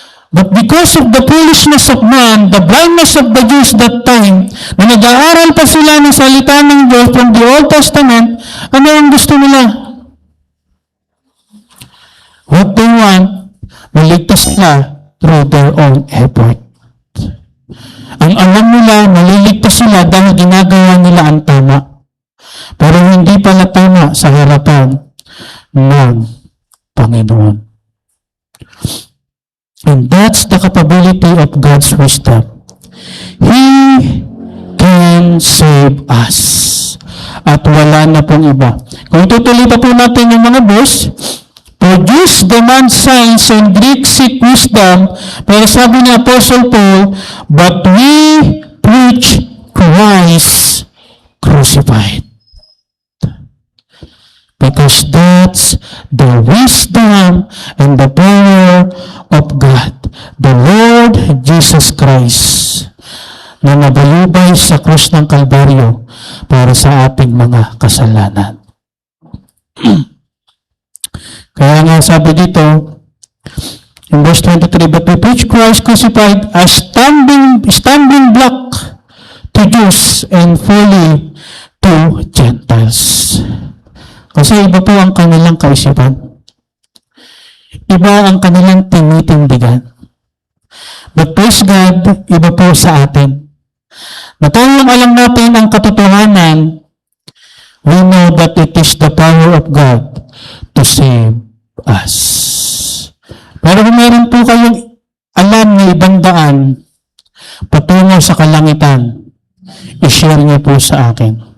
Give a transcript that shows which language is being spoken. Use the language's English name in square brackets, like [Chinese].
[English] But because of the foolishness of man, the blindness of the Jews that time, [Filipino] na nag-aaral pa sila ng salita ng Diyos [English] from the Old Testament, [Filipino] ano ang gusto nila? [English] What they want, [Filipino] maligtas sila [English] through their own effort. [Filipino] Ang alam nila, maliligtas sila dahil ginagawa nila ang tama. Pero hindi pala tama sa harapan ng Panginoon. [English] And that's the capability of God's wisdom. He can save us. [Filipino] At wala na pong iba. Kung tutuloy pa po natin yung mga verse, [English] for Jews demand signs and Greeks seek wisdom, [Filipino] pero sabi ni [English] Apostle Paul, but we preach Christ crucified. Because that's the wisdom and the power of God, the Lord Jesus Christ, [Filipino] na nabayubay sa krus ng Kalbaryo para sa ating mga kasalanan. Kaya nga sabi dito, [English] in verse 23, but we preach Christ crucified as stumbling block to Jews and folly to Gentiles. [Filipino] Kasi iba po ang kanilang kaisipan. Iba ang kanilang tinitindigan. [English] But praise God, [Filipino] iba po sa atin. Na tayong alam natin ang katotohanan, [English] we know that it is the power of God to save us. [Filipino] Pero kung meron po kayong alam na ibang daan patungo sa kalangitan, i-share niyo po sa akin.